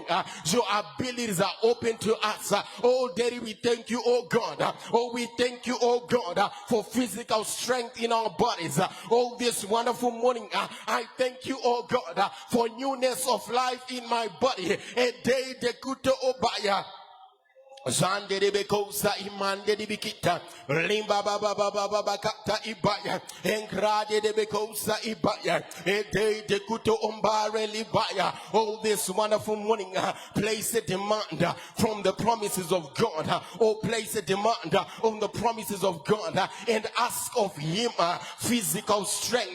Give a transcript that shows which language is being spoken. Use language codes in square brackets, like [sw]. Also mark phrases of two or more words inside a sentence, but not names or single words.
[en] Your abilities are open to us. Oh, Daddy, we thank you, oh God. Oh, we thank you, oh God, for physical strength in our bodies. Oh, this wonderful morning, I thank you, oh God, for newness of life in my body. A day de kuto obaya. Zande de bekosa imande de bikita limba baba baba baba kata ibaya engrade de bekosa ibaya ede de kuto ombare libaya. Oh, this wonderful morning, place a demand from the promises of God. Oh, place a demand on the promises of God and ask of Him physical strength.